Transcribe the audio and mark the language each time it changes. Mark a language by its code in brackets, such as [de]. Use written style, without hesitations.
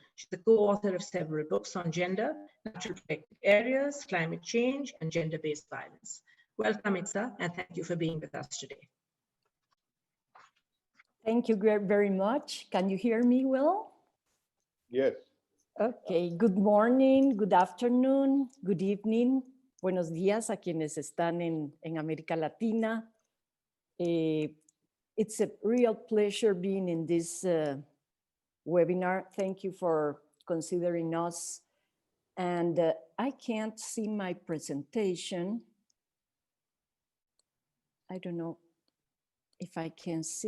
[en] She's the co-author of several books on gender, natural protected areas, climate change, and gender-based violence. Welcome, Itza, and thank you for being with us today. Thank you very much. Can you hear me well? Yes. Okay, good morning, good afternoon, good evening. [es] Buenos días a quienes están en América Latina. [en] It's a real pleasure being in this webinar. Thank you for considering us. And I can't see my presentation. I don't know if I can see